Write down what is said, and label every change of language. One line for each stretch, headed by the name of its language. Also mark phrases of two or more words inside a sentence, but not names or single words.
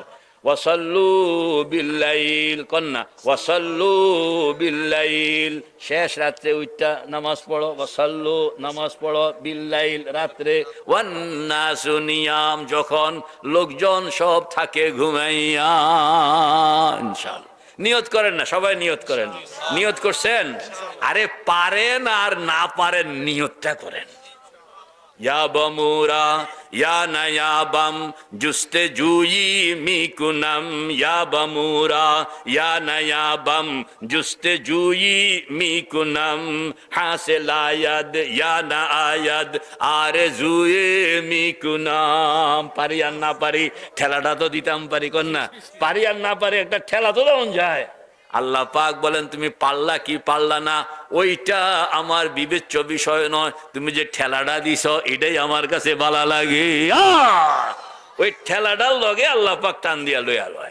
Arabic: وصلوا بالليل,
Bangla: কন্যা
Arabic: وصلوا بالليل,
Bangla: শেষ রাত্রে উঠটা নামাজ পড়ো, ওয়াসাল্লু নামাজ পড়ো বিল্লাইল, রাত্রে,
Arabic: والناس نيام,
Bangla: যখন লোকজন সব থাকে ঘুমাইয়া। ইনশাআল্লাহ নিয়ত করেন না, সবাই নিয়ত করেন। নিয়ত করছেন? আরে পারেন আর না পারেন নিয়তটা করেন।
Persian: یا بمیرم یا نیابم جستجویی می‌کنم، یا بمیرم یا نیابم جستجویی می‌کنم، حاصل آید یا نیاید آرزویی می‌کنم.
Bangla: পারি আর না পারি ঠেলাটা তো দিতাম পারি, কন্যা পারি আর না পারি একটা ঠেলা তো দেওয়া যায়। আল্লাহ পাক বলেন তুমি পারলা কি পারলা না ওইটা আমার বিবেচ্য বিষয় নয়, তুমি যে ঠেলাটা দিছ এটাই আমার কাছে ভালো লাগে। ওই ঠেলাটার লগে আল্লাহ পাক টান দিয়া লইয়া লয়।